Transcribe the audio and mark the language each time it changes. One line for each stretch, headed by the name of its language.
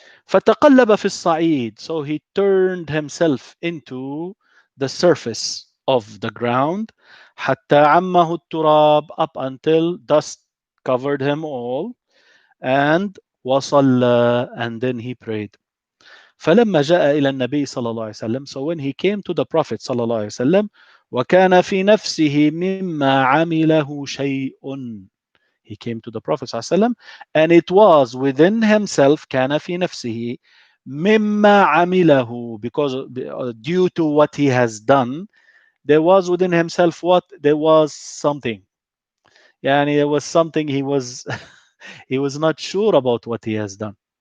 Arabic: فتقلب في الصعيد.
English: So he turned himself into the surface of the ground.
Arabic: حتى عمه التراب,
English: up until dust covered him all. And وصلى, and then he prayed.
Arabic: فلما جاء إلى النبي صلى الله عليه وسلم,
English: so when he came to the Prophet
Arabic: صلى الله عليه وسلم, وكان في نفسه مما عمله شيء.
English: He came to the Prophet
Arabic: صلى الله عليه وسلم,
English: and it was within himself,
Arabic: كان في نفسه مما عمله,
English: because due to what he has done, there was within himself what? There was something. يعني there was something he was he was not sure about what he has done.